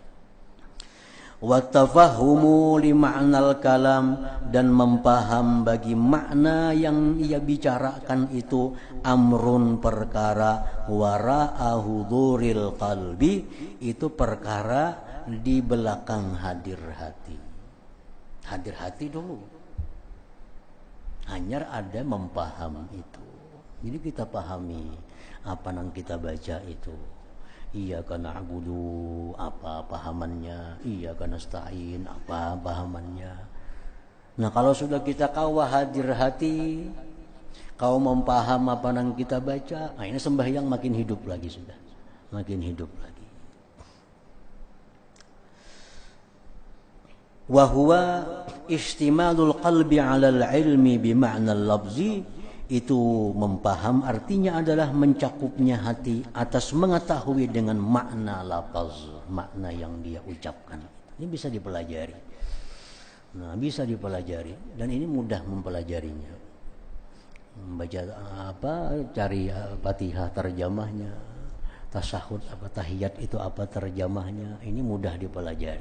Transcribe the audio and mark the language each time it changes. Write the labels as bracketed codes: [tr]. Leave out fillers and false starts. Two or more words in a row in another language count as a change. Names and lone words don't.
[ar] وتفهم لمعنى الكلام, [id] dan mempaham bagi makna yang ia bicarakan itu amrun perkara [ar] وراء حضور القلب, [id] itu perkara di belakang hadir hati. Hadir hati dulu, hanya ada mempaham itu. Jadi kita pahami apa yang kita baca itu. [ar] إياك نعبد, [id] apa pahamannya? [ar] إياك نستعين, [id] apa pahamannya? [bjn] Nah, kalau sudah kita kawa hadir hati, kau mempaham apa yang kita baca, nah ini sembahyang makin hidup lagi sudah. [id] Makin hidup lagi. [ar] وهو اشتمال القلب على العلم بمعنى اللفظ, [id] itu mempaham artinya adalah mencakupnya hati atas mengetahui dengan makna lafaz, makna yang dia ucapkan. Ini bisa dipelajari. Nah, bisa dipelajari dan ini mudah mempelajarinya. Membaca cari Fatihah terjemahnya, tasyahud tahiyat itu apa terjemahnya, ini mudah dipelajari.